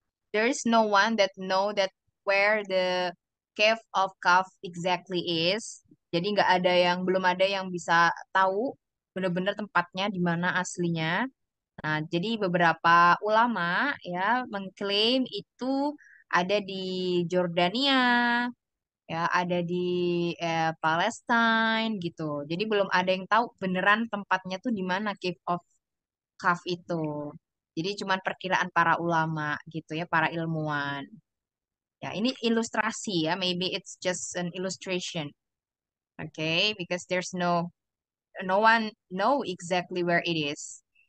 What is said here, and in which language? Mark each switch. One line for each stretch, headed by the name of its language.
English: There is no one that know that where the cave of Kaf exactly is.
Indonesian: Jadi nggak ada yang belum ada yang bisa tahu benar-benar tempatnya di mana aslinya. Nah, jadi beberapa ulama ya mengklaim itu ada di Jordania, ya ada di Palestine gitu. Jadi belum ada yang tahu beneran tempatnya tuh di mana Cave of Kaf itu. Jadi cuman perkiraan para ulama gitu ya, para ilmuwan. Ya, ini ilustrasi ya,
English: maybe it's just an illustration. Okay, because there's no one know exactly where it is.